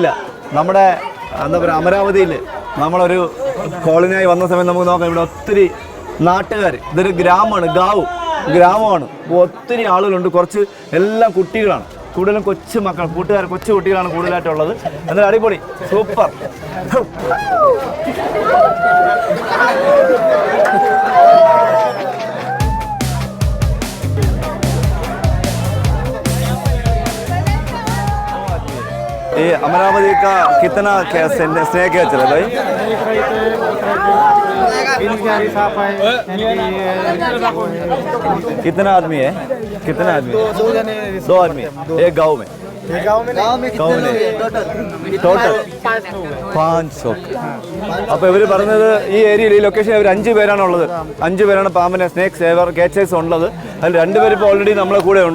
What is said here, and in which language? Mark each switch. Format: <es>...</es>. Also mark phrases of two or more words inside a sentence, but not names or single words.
<ml>നമ്മുടെ എന്താ പറയുക അമരാവതിയിൽ നമ്മളൊരു കോളനിയായി വന്ന സമയത്ത് നമുക്ക് നോക്കാം, ഇവിടെ ഒത്തിരി നാട്ടുകാർ. ഇതൊരു ഗ്രാമമാണ്, ഗ്രാമമാണ്. ഒത്തിരി ആളുകളുണ്ട്. കുറച്ച് എല്ലാം കുട്ടികളാണ്, കൂടുതലും കൊച്ചു മക്കൾ, കൊച്ചു കുട്ടികളാണ് കൂടുതലായിട്ടുള്ളത്. എന്നാൽ അടിപൊളി, സൂപ്പർ.</ml> <hi>ये अमरावती का कितना स्नेक है चला भाई? कितना आदमी है? 2 आदमी. एक गांव में ടോട്ടൽ 500.</hi> <ml>അപ്പോൾ ഇവർ പറഞ്ഞത് ഈ ഏരിയയിൽ ഈ ലൊക്കേഷൻ ഇവർ 5 പേരാണുള്ളത്. 5 പേരാണ് പാമ്പിനെ</ml> <en>snake saver catchers</en> <ml>ഉള്ളത്. അതിൽ 2 പേര് ഇപ്പോൾ ഓൾറെഡി നമ്മളെ കൂടെ ഉണ്ട്.</ml>